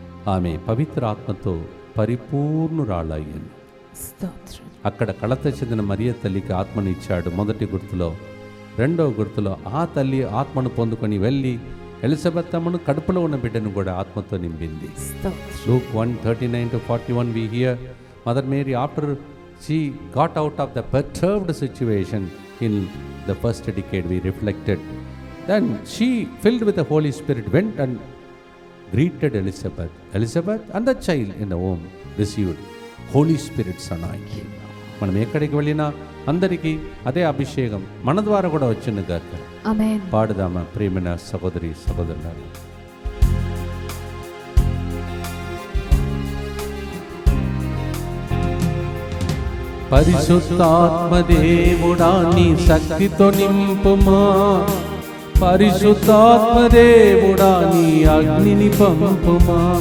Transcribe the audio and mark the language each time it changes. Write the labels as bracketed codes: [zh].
[te] ఆమె పవిత్ర ఆత్మతో పరిపూర్ణురాలయ్యింది. అక్కడ కలత చెందిన మరియ తల్లికి ఆత్మను ఇచ్చాడు మొదటి గుర్తులో. రెండవ గుర్తులో ఆ తల్లి ఆత్మను పొందుకొని వెళ్ళి ఎలిజబెత్తమ్మను కడుపులో ఉన్న బిడ్డను కూడా ఆత్మతో నింపింది. [en] Luke 1:39 to 41 we hear Mother Mary after she got out of the perturbed situation in the first decade we reflected. Then she filled with the Holy Spirit went and greeted Elizabeth. Elizabeth and the child in the womb received Holy Spirit's anointing. [te] మనం ఎక్కడికి వెళ్ళినా అందరికీ అదే అభిషేకం మన ద్వారా కూడా వచ్చింది గాక. ఆమేన్. పాడుదామా ప్రియమైన సహోదరి సహోదరులారా. పరిశుద్ధాత్మదేవుడా నీ శక్తితో నింపుమా, పరిశుద్ధాత్మదేవుడా నీ అగ్నిని పంపుమా,